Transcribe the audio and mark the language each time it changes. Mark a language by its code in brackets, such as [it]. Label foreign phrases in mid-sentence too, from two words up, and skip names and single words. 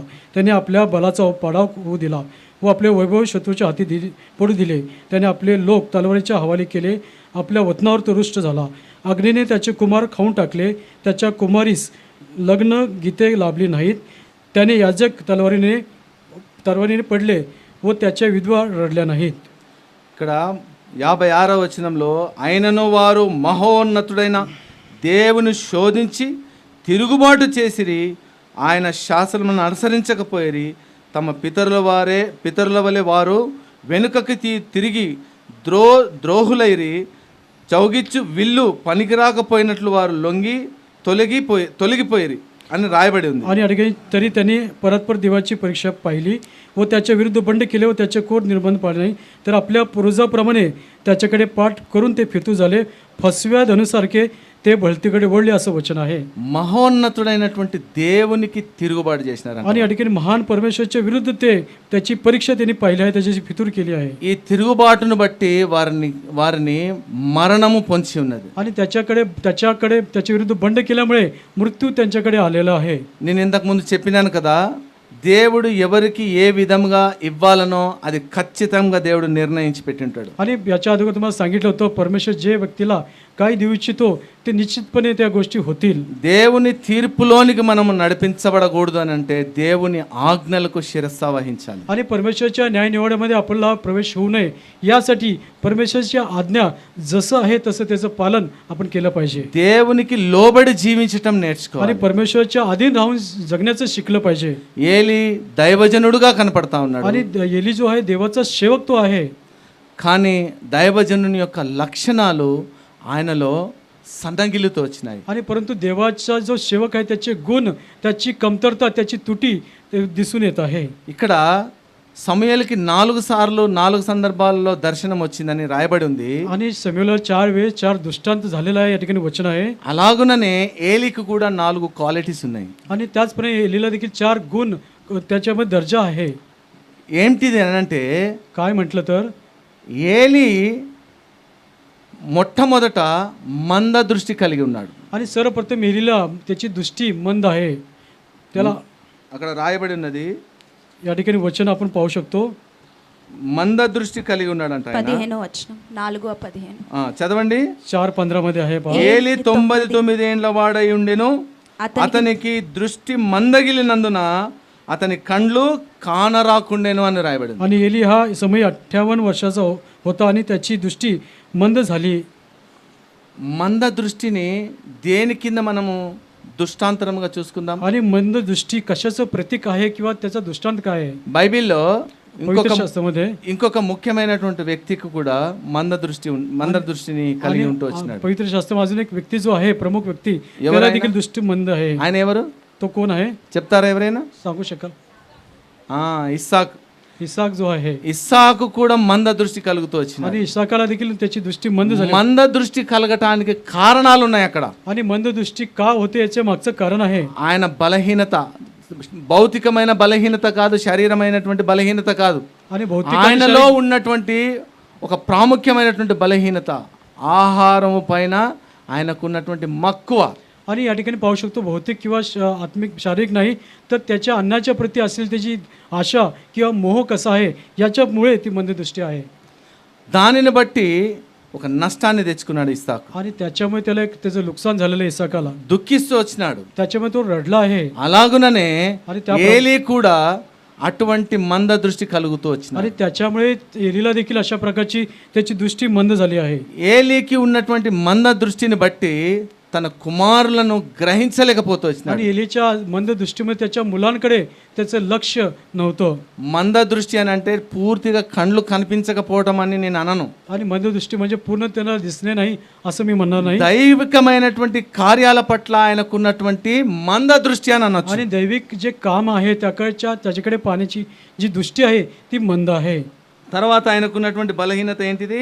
[mr] त्याने आपल्या बलाचा पाडाव होऊ दिला व आपले वैभव शत्रूच्या हाती पडू दिले. त्याने आपले लोक तलवारीच्या हवाले केले. आपल्या वतनावर तो रुष्ट झाला. अग्नीने त्याचे कुमार खाऊन टाकले. त्याच्या कुमारीस लग्न गीते लाभली नाहीत. त्याने याजक तलवारीने पडले व त्याच्या विधवा रडल्या नाहीत. [te] ఇక్కడ 56వ వచనంలో ఆయనను వారు మహోన్నతుడైన దేవుని శోధించి తిరుగుబాటు చేసిరి, ఆయన శాసనములను అనుసరించకపోయిరి. తమ పితరుల వలె వారు వెనుకకి తిరిగి ద్రోహులైరి. చౌగిచ్చు విల్లు పనికిరాకపోయినట్లు వారు తొలగిపోయిరి అని రాయబడి ఉంది. [mr] आणि अडगे तरी त्यांनी परस्पर देवाची परीक्षा पाहिली व त्याच्या विरुद्ध बंड केले व त्याचे कोट निर्बंध पाळले नाही, तर आपल्या पूर्वजाप्रमाणे त्याच्याकडे पाठ करून ते फितू झाले. फसव्या धनुसारखे ते भलतीकडे वळले असं वचन आहे. [te] మహోన్నతుడైనటువంటి దేవునికి తిరుగుబాటు చేసినారు. [mr] आणि अडकेने महान परमेश्वरच्या विरुद्ध त्याची परीक्षा त्यांनी पाहिली आहे, त्याची फितूर केली आहे. [te] ఈ తిరుగుబాటును బట్టి వారిని మరణము పొంచి ఉన్నది. [mr] आणि त्याच्या विरुद्ध बंड केल्यामुळे मृत्यू त्यांच्याकडे आलेला आहे. [te] నేను ఇంతకు ముందు చెప్పినాను కదా, దేవుడు ఎవరికి ఏ విధంగా ఇవ్వాలనో అది ఖచ్చితంగా దేవుడు నిర్ణయించి పెట్టింటాడు. [mr] आणि याच्या अगोदर तुम्हाला सांगितलं होतं, परमेश्वर जे व्यक्तीला काय देऊ इच्छितो ते निश्चितपणे त्या गोष्टी होतील. [te] దేవుని తీర్పులోనికి మనము నడిపించబడకూడదు అని అంటే దేవుని ఆజ్ఞలకు శిరస్సు వహించాలి. [mr] आणि परमेश्वरच्या न्याय निवाड्यामध्ये आपल्याला प्रवेश होऊ नये यासाठी परमेश्वरच्या आज्ञा जसं आहे तसं त्याचं पालन आपण केलं पाहिजे. [te] దేవునికి లోబడి జీవించటం నేర్చుకోవాలి. [mr] आणि परमेश्वरच्या अधीन राहून जगण्याचं शिकलं पाहिजे. [te] ఏలి దైవజనుడుగా కనపడతా ఉన్నాడు. [mr] आणि एली जो आहे देवाचा सेवक तो आहे, [te] కానీ దైవజనుని యొక్క లక్షణాలు ఆయనలో సన్నగిలుతూ వచ్చినాయి. [mr] आणि परंतु देवाचा जो सेवक आहे त्याचे गुण, त्याची कमतरता, त्याची तुटी दिसून येत आहे. [te] ఇక్కడ సమూయేలుకి 4 సార్లు 4 సందర్భాల్లో దర్శనం వచ్చిందని రాయబడి ఉంది. [mr] आणि समूएलला 4 वेळेस 4 दृष्टांत झालेला आहे या ठिकाणी वचन आहे. [te] అలాగుననే ఏలికి కూడా 4 క్వాలిటీస్ ఉన్నాయి. [mr] आणि त्याचप्रमाणे एलीला देखील 4 गुण त्याच्यामध्ये दर्जा आहे. [te] ఏంటిది అని అంటే, [mr] काय म्हटलं तर [te] ఏలి మొట్టమొదట మంద దృష్టి కలిగి ఉన్నాడు. [mr] आणि सर्वप्रथम एलीला त्याची दृष्टी मंद आहे. त्याला [te] అక్కడ రాయబడి ఉన్నది, [mr] या ठिकाणी वचन आपण पाहू शकतो. [te] మంద దృష్టి కలిగి ఉన్నాడంట ఆయన. 15వ వచనం 4:15. చదవండి. [mr] 4:15 मध्ये आहे पहा. [te] ఏలి 99 ఏండ్ల వాడై ఉండెను, అతనికి దృష్టి మందగిలినందున అతని కండ్లు కానరాకుండెను అని రాయబడింది. [mr] आणि एली हा समय 58 वर्षाचा होता आणि त्याची दृष्टी मंद झाली. [te] మంద దృష్టిని దేని కింద మనము దృష్టాంతరంగా చూసుకుందాం. [mr] आणि मंद दृष्टी कशाचं प्रतीक आहे किंवा त्याचा दृष्टांत काय आहे? [te] బైబిల్లో [mr] पवित्र शास्त्रामध्ये [te] ఇంకొక ముఖ్యమైనటువంటి వ్యక్తికి కూడా మంద దృష్టిని కలిగి ఉంటూ వచ్చినాడు. [mr] पवित्र शास्त्रामध्ये अजून एक व्यक्ती जो आहे, प्रमुख व्यक्ती, त्याला देखील दृष्टी मंद आहे. [te] ఆయన ఎవరు [mr] तो कोण आहे [te] చెప్తారా ఎవరైనా? [mr] सांगू शकाल? [te] ఇస్సాకు. [mr] इसाक जो आहे, [te] ఇస్సాకు కూడా మంద దృష్టి కలుగుతూ వచ్చింది. [mr] आणि इसाकाला देखील त्याची दृष्टी मंद झाली. [te] మంద దృష్టి కలగటానికి కారణాలు ఉన్నాయి అక్కడ. [mr] आणि मंद दृष्टी का होते याचे मागचं कारण आहे. [te] ఆయన బలహీనత, భౌతికమైన బలహీనత కాదు, శారీరమైనటువంటి బలహీనత కాదు, [mr] आणि भौतिक [te] ఆయనలో ఉన్నటువంటి ఒక ప్రాముఖ్యమైనటువంటి బలహీనత, ఆహారము పైన ఆయనకున్నటువంటి మక్కువ. [mr] आणि या ठिकाणी पाहू शकतो, भौतिक किंवा आत्मिक शारीरिक नाही, तर त्याच्या अन्नाच्या प्रती असलेली त्याची आशा किंवा मोह कसा आहे याच्यामुळे ती मंददृष्टी आहे. [te] దానిని బట్టి ఒక నష్టాన్ని తెచ్చుకున్నాడు ఇస్సాకు. [mr] आणि त्याच्यामुळे त्याला त्याचं नुकसान झालेलं आहे इसाकाला. [te] దుఃఖిస్తూ వచ్చినాడు. [mr] त्याच्यामुळे तो रडला आहे. [te] అలాగుననే [mr] आणि [te] ఏలీ కూడా అటువంటి మంద దృష్టి కలుగుతూ వచ్చినాడు. [mr] आणि त्याच्यामुळे एलीला देखील अशा प्रकारची त्याची दृष्टी मंद झाली आहे. [te] ఏలీకి ఉన్నటువంటి మంద దృష్టిని బట్టి తన కుమారులను గ్రహించలేకపోతూ వచ్చినాడు. [mr] आणि एलीच्या मंद दृष्टीमध्ये त्याच्या मुलांकडे त्याचं लक्ष नव्हतं. [te] మంద దృష్టి అని అంటే పూర్తిగా కళ్ళు కనిపించకపోవటం అని నేను అనను. [mr] आणि मंद दृष्टी म्हणजे पूर्ण त्यांना दिसणे नाही असं मी म्हणणार नाही. [te] దైవికమైనటువంటి కార్యాల పట్ల ఆయనకున్నటువంటి మంద దృష్టి అని అనొచ్చు. [mr] आणि दैविक जे काम आहे त्याच्याकडे पाहण्याची जी दृष्टी आहे ती मंद आहे. [te] తర్వాత ఆయనకున్నటువంటి బలహీనత ఏంటిది?